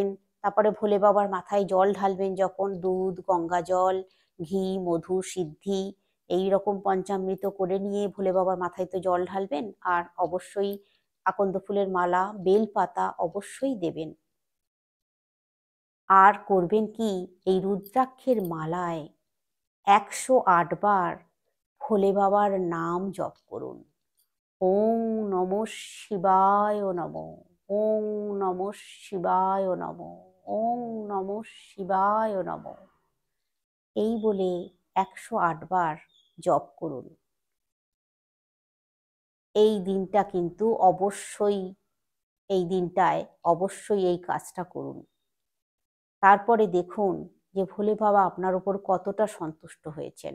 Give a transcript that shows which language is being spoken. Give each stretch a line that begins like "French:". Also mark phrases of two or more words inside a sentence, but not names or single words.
Bangla: তারপরে ভোলে বাবার মাথায় জল ঢালবেন যখন, দুধ, গঙ্গা জল, ঘি, মধু, সিদ্ধি এই রকম পঞ্চামৃত করে নিয়ে ভোলে বাবার মাথায় তো জল ঢালবেন। আর অবশ্যই আকন্দ ফুলের মালা, বেল পাতা অবশ্যই দেবেন। আর করবেন কি, এই রুদ্রাক্ষের মালায় 108 বার ভোলে বাবার নাম জপ করুন।
Sanskrit: ওং নমঃ শিবায় নমঃ, ওং নমঃ শিবায় নমঃ, ওং নমঃ শিবায় নমঃ,
Bangla: এই বলে 108 বার জপ করুন। এই দিনটা কিন্তু অবশ্যই, এই দিনটায় অবশ্যই এই কাজটা করুন। তারপরে দেখুন যে ভোলে বাবা আপনার উপর কতটা সন্তুষ্ট হয়েছেন।